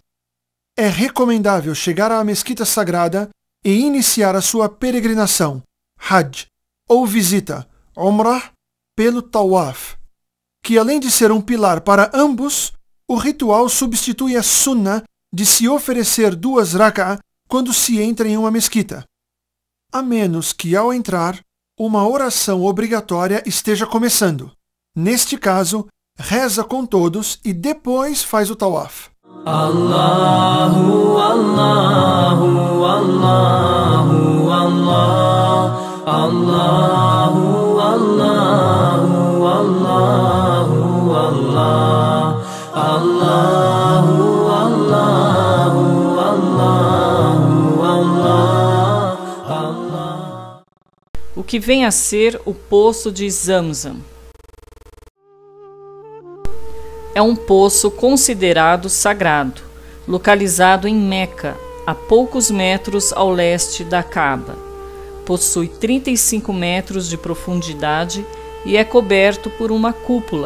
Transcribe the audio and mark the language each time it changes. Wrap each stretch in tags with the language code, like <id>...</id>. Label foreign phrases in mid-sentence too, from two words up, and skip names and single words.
<pt>É recomendável chegar à mesquita sagrada e iniciar a sua peregrinação, Hajj, ou visita, Umrah, pelo Tawaf, que além de ser um pilar para ambos, o ritual substitui a Sunnah de se oferecer 2 rak'ah quando se entra em uma mesquita, a menos que ao entrar, uma oração obrigatória esteja começando. Neste caso, reza com todos e depois faz o Tawaf.</pt> <ar>الله، الله، الله، الله. الله، الله، الله، الله. الله، الله، الله، الله.</ar> <pt>O que vem a ser o poço de Zamzam? É um poço considerado sagrado, localizado em Meca, a poucos metros ao leste da Kaaba. Possui 35 metros de profundidade e é coberto por uma cúpula.</pt>